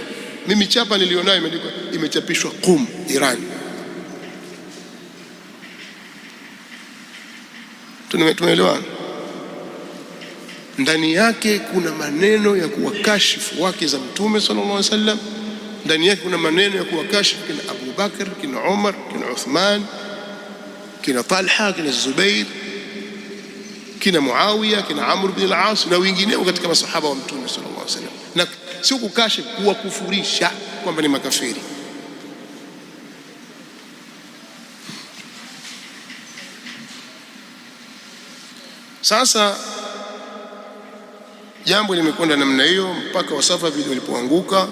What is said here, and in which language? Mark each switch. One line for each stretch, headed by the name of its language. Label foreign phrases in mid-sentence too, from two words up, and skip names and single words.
Swahili: Mimi chapa nilionayo imeandikwa, imechapishwa Qum, Iran. Tumeelewana? Ndani yake kuna maneno ya kuwakashifu wake za Mtume
Arabic: صلى الله عليه وسلم,
Swahili: ndani yake kuna maneno ya kuwakashifu kina Abu Bakr, kina Umar, kina Uthman, kina Talha, kina Zubair, kina Muawiya, kina Amr ibn al-As na wengineo katika masahaba wa Mtume
Arabic: صلى الله عليه وسلم,
Swahili: na sio kukashifu, kuwakufurisha kwamba ni makafiri. Sasa jambo limekwenda namna hiyo mpaka Wasafavid walipoanguka,